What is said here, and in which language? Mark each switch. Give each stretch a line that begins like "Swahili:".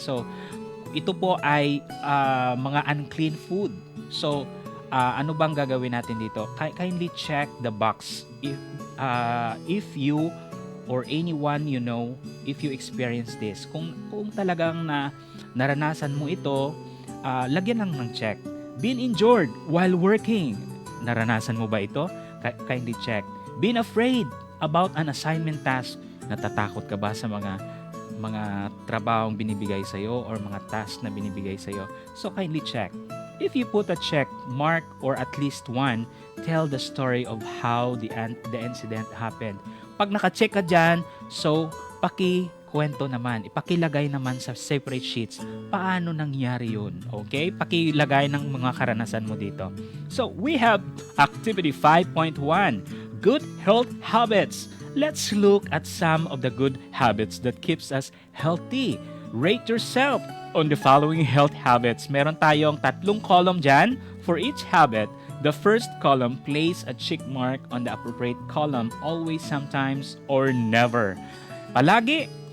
Filipino: So, ito po ay mga unclean food. So, ano bang gagawin natin dito?
English: Kindly check the box if you or anyone you know, if you experience this.
Filipino: Kung talagang naranasan mo ito, lagyan lang ng check.
English: Being injured while working.
Filipino: Naranasan mo ba ito?
English: Kindly check. Being afraid about an assignment task.
Filipino: Natatakot ka ba sa mga trabahong binibigay sa'yo or mga task na binibigay sa'yo?
English: So, kindly check. If you put a check mark or at least one, tell the story of how the incident happened.
Filipino: Pag naka-check ka dyan, so pakikwento naman, ipakilagay naman sa separate sheets, paano nangyari yun? Okay? Pakilagay ng mga karanasan mo dito.
English: So, we have activity 5.1, good health habits. Let's look at some of the good habits that keeps us healthy. Rate yourself on the following health habits.
Filipino: Meron tayong 3 column dyan.
English: For each habit, the first column, place a check mark on the appropriate column, always, sometimes, or never. Palagi,